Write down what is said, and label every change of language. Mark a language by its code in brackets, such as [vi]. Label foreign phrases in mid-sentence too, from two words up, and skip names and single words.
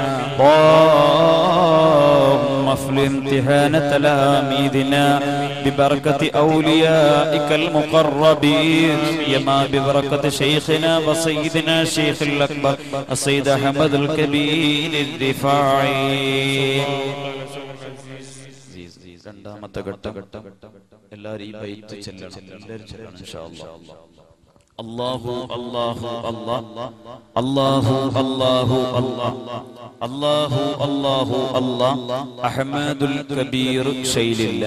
[ar] اللهم افلح امتحان تلاميذنا ببركة أوليائك المقربين يما ببركة شيخنا وسيدنا شيخ الأكبر السيد أحمد الكبير الرفاعي. [ml] രണ്ടാമത്തെ ഘട്ടം എല്ലാവരും ഈ ബൈത്ത് ചൊല്ലണം. എല്ലാവരും ചൊല്ലണം [ar] إن شاء الله. الله الله الله الله الله الله الله الله الله أحمد الكبير شيئا لله.